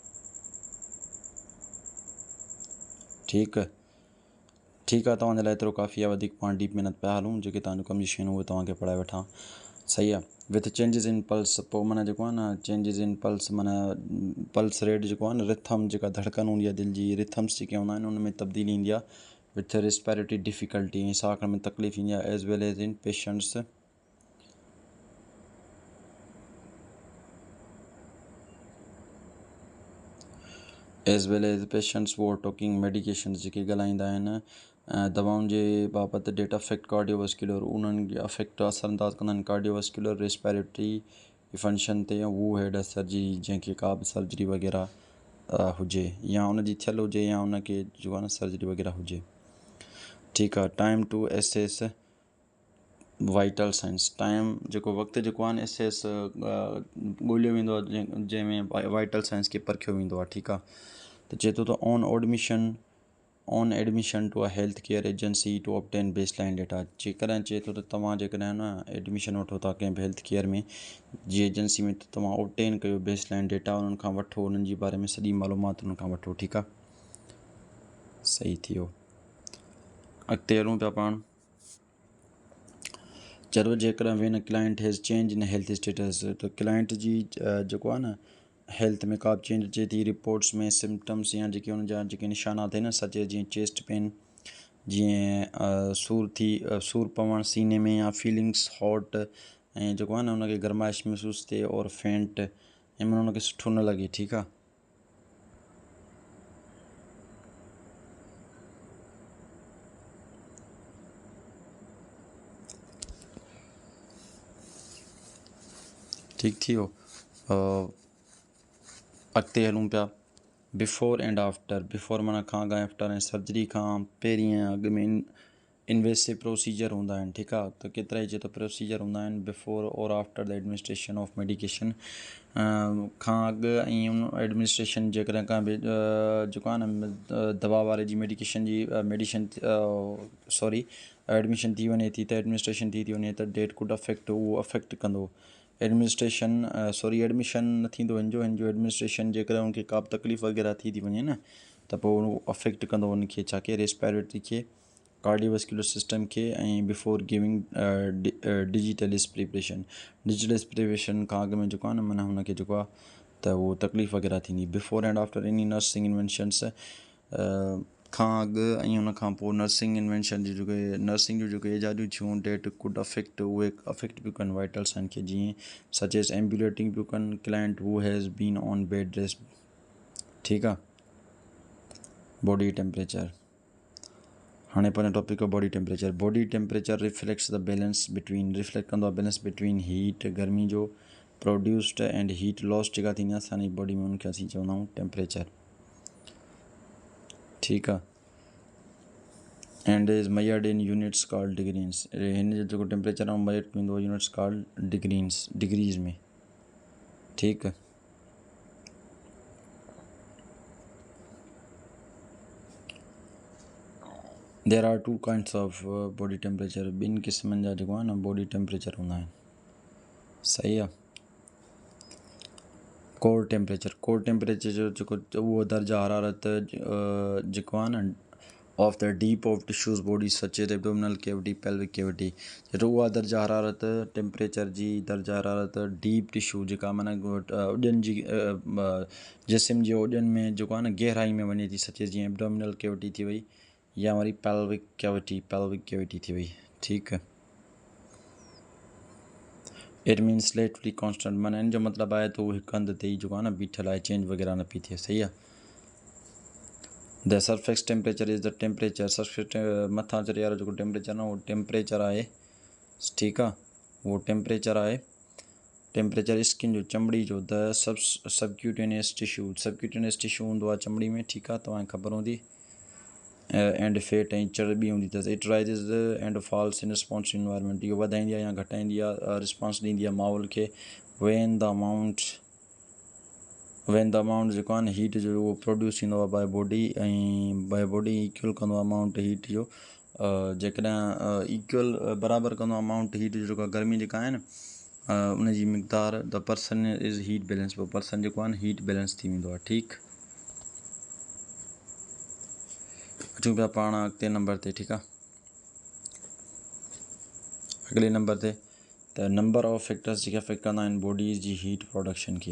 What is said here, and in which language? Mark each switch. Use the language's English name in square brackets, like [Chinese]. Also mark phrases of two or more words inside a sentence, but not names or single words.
[Sindhi] ठीकु आहे, तव्हांजे लाइ एतिरो काफ़ी आहे, वधीक पाण डीप महिनत पिया हलूं, जेके तव्हांजो कम जी शयूं उहे तव्हांखे पढ़ाए वठां। सही आहे, [English] with changes in pulse, [Sindhi] पोइ माना जेको आहे न [English] changes in pulse [Sindhi] माना [English] pulse rate [Sindhi] जेको आहे न, रिथम जेका धड़कन हूंदी आहे दिलि जी, रिथम्स जेके हूंदा आहिनि उन में तब्दीली ईंदी आहे। [English] with respiratory difficulty, [Sindhi] ऐं साह खणण में तकलीफ़ ईंदी आहे। [English] as well as in patients who talking medication, [Sindhi] जेके ॻाल्हाईंदा आहिनि दवाउनि जे बाबति, [English] that affect cardiovascular, [Sindhi] उन्हनि अफेक्ट असरअंदाज़ कंदा आहिनि [English] cardiovascular respiratory function [Sindhi] ते, [English] who had surgery, [Sindhi] जंहिंखे का बि सर्जरी वग़ैरह हुजे या उनजी थियल हुजे या उनखे जो आहे न सर्जरी वग़ैरह हुजे। [Hindi] ठीक है। [English] time to assess vital signs, [Sindhi] टाइम जेको वक़्तु जेको आहे न एसेस ॻोल्हियो वेंदो आहे जंहिंमें [English] vital signs [Sindhi] खे परखियो वेंदो आहे। ठीकु आहे। त चए थो त [English] on admission to a health care agency to obtain base line data. [Sindhi] जेकॾहिं चए थो त तव्हां जेकॾहिं न एडमिशन वठो था कंहिं बि [English] health care [Sindhi] में जी एजेंसी में, त तव्हां ऑब्टेन कयो [English] base line data, [Sindhi] उन्हनि खां वठो, उन्हनि जे बारे में सॼी मालूमात उन्हनि खां वठो। ठीकु आहे, सही थी वियो। अॻिते हलूं पिया पाण। चलो जेकॾहिं [English] when client has change in health status, [Sindhi] त क्लाइंट जी जेको आहे न हेल्थ में का बि चेंज अचे थी, रिपोर्ट्स में सिम्टम्स या जेके हुन जा जेके निशानात आहिनि न सच, जीअं [English] chest pain, [Sindhi] जीअं सूर पवणु सीने में, या [English] feelings hot, [Sindhi] ऐं जेको आहे न हुनखे गरमाइश महसूसु थिए, और फेंट, ऐं माना हुनखे सुठो न लॻे। ठीकु आहे। ठीक थी वियो। अॻिते हलूं पिया। [English] before and after. [Sindhi] बिफोर माना खां अॻु, आफ्टर ऐं सर्जरी खां पहिरीं ऐं अॻु में [English] invasive procedure [Sindhi] हूंदा आहिनि। ठीकु आहे। त केतिरा ई चए थो प्रोसीजर हूंदा आहिनि बिफोर और [English] after the administration of medication. [Sindhi] खां अॻु ऐं उन एडमिनिस्ट्रेशन जेकॾहिं का बि जेको आहे न दवा वारे जी मेडिकेशन जी एडमिशन थी वञे थी, त एडमिनिस्ट्रेशन थी वञे, त [English] that could affect, [Sindhi] उहो अफेक्ट कंदो एडमिशन न थींदो हिन जो एडमिनिस्ट्रेशन जेकॾहिं उनखे का बि तकलीफ़ वग़ैरह थी वञे न, त पोइ उहो अफेक्ट कंदो उनखे, छा के रेस्पिरेटरी खे, [English] cardiovascular system [Sindhi] खे, ऐं [English] before giving digital preparation [Sindhi] खां अॻु में जेको आहे न माना हुनखे जेको आहे त उहो तकलीफ़ वग़ैरह थींदी। [English] before and after any nursing inventions, [Sindhi] खां अॻु ऐं हुन खां पोइ [English] nursing invention [Sindhi] जी नर्सिंग जूं जेके ईजादियूं थियूं, [English] that could affect, उहे अफेक्ट [Sindhi] पियूं कनि [English] vital sign [Sindhi] खे, जीअं [English] such as ambulating [Sindhi] पियूं कनि [English] client who has been on bed rest. [Sindhi] ठीकु आहे। [English] body temperature. [Sindhi] हाणे पंहिंजो टॉपिक आहे [English] body temperature. body temperature [Sindhi] रिफ्लेक्ट कंदो आहे [English] balance between heat, [Sindhi] गर्मी जो प्रोड्यूस्ड, [English] and heat loss [Sindhi] जेका थींदी आहे असांजी बॉडी में, उनखे असीं चवंदा आहियूं टेम्परेचर। ठीकु आहे। [English] and is measured in units called degreens. [Sindhi] हिन जो जेको टेम्परेचर आहे मेजर थींदो आहे [English] units called degrees [Sindhi] में। ठीकु आहे। [English] there are two kinds of body temperature. [Sindhi] ॿिनि क़िस्मनि जा जेको आहे न [English] body temperature [Sindhi] हूंदा आहिनि। सही आहे। [English] core temperature [Sindhi] जो जेको उहो दर्जा हरारत जेको आहे न [English] of the deep of tissues body such as abdominal cavity, pelvic cavity. [Sindhi] जेको उहा दर्जा हरारत टेम्परेचर जी दर्जा हरारत [English] deep tissue [Sindhi] जेका माना उॾनि जी जिस्म जे उॾनि में जेको आहे न गहराई में वञे थी, सच जीअं [English] abdominal cavity [Sindhi] थी वई, या वरी [English] pelvic cavity [Sindhi] थी वई। ठीकु आहे। [English] it means lately constant, [Sindhi] माना इन जो मतिलबु आहे त उहो हिकु हंधि ते ई जेको आहे न बीठल आहे, चेंज वग़ैरह न पई थिए। सही आहे। [English] the surface temperature is the temperature, [Sindhi] सरफेस मथां चढ़े वारो जेको टेम्परेचर आहे उहो टेम्परेचर आहे। ठीकु आहे। उहो टेम्परेचर आहे। टेम्परेचर स्किन जो, चमड़ी जो। [English] the subcutaneous tissue [Sindhi] हूंदो आहे चमड़ी में। ठीकु आहे, तव्हांखे ख़बर हूंदी। [English] and fat [Sindhi] ऐं चर्बी हूंदी अथसि। [English] it rises and falls in response to environment. [Sindhi] इहो वधाईंदी आहे या घटाईंदी आहे, रिस्पॉन्स ॾींदी आहे माहौल खे। [English] when the amount [Sindhi] जेको आहे न हीट जो उहो प्रोड्यूस थींदो आहे [English] by body, [Sindhi] ऐं [English] by body [Sindhi] इक्वल कंदो आहे [English] amount heat [Sindhi] जो। जेकॾहिं इक्वल बराबरि कंदो आहे [English] amount heat [Sindhi] जो, जेका गर्मी जेका आहे न उनजी मिक़दार, [English] the person is heat balance. [Sindhi] पोइ पर्सन जेको आहे न [English] heat balance [Sindhi] थी वेंदो आहे। ठीकु। अचूं पिया पाण अॻिते नंबर ते। ठीकु आहे। अॻिले नंबर ते त [English] number of factors [Sindhi] जेके अफेक्ट कंदा आहिनि बॉडीज़ जी [English] heat production [Sindhi] खे।